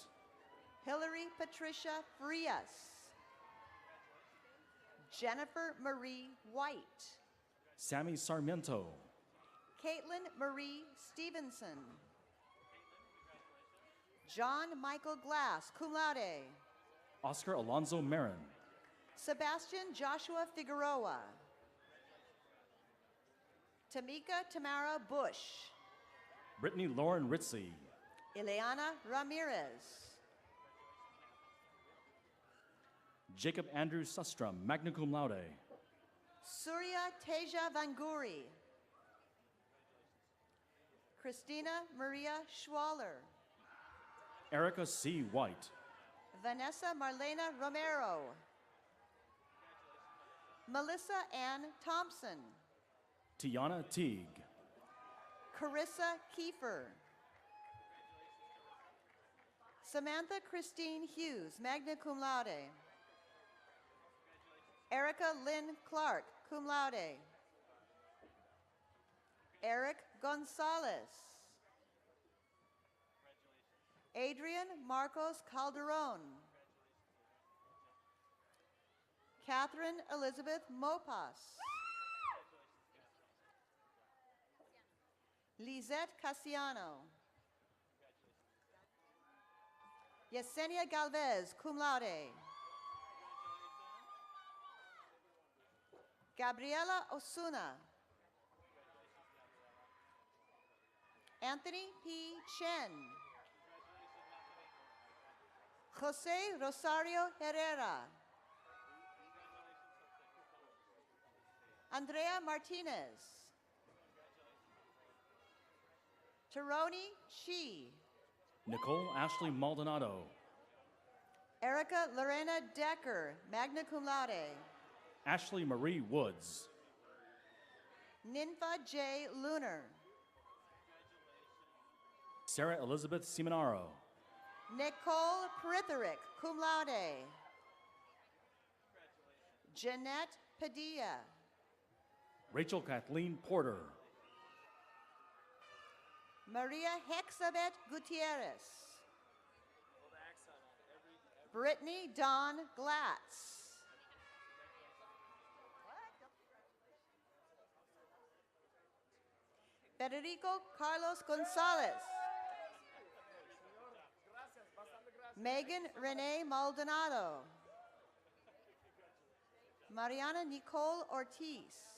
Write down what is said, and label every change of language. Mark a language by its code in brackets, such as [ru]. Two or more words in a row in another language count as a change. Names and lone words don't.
[en] Hillary Patricia Frias. Jennifer Marie White. Sammy Sarmiento. Caitlin Marie Stevenson. John Michael Glass, [la] cum laude. [en] Oscar Alonzo Marin. Sebastian Joshua Figueroa. Tamika Tamara Bush. Brittany Lauren Ritzy. Ileana Ramirez. Jacob Andrew Sustrom, [la] magna cum laude. [en] Surya Teja Vanguri. Christina Maria Schwaller. Erica C. White. Vanessa Marlena Romero. Melissa Ann Thompson. Tiana Teague. Carissa Kiefer. Samantha Christine Hughes, [la] magna cum laude. [en] Erica Lynn Clark, [la] cum laude. [en] Eric Gonzalez. Adrian Marcos Calderon. Catherine Elizabeth Mopas. Lizette Casiano. Yesenia Galvez, [la] cum laude. [en] Gabriela Osuna. Anthony P. Chen. Jose Rosario Herrera. Andrea Martinez. Taroni Chi. Nicole Ashley Maldonado. Erica Lorena Decker, [la] magna cum laude. [en] Ashley Marie Woods. Ninfa J. Lunar. Sarah Elizabeth Simonaro. Nicole Pritherick, [la] cum laude. [en] Jeanette Padilla. Rachel Kathleen Porter. Maria Hexabeth Gutierrez. Brittany Dawn Glatz. Federico Carlos Gonzalez. Megan Renee Maldonado. Mariana Nicole Ortiz.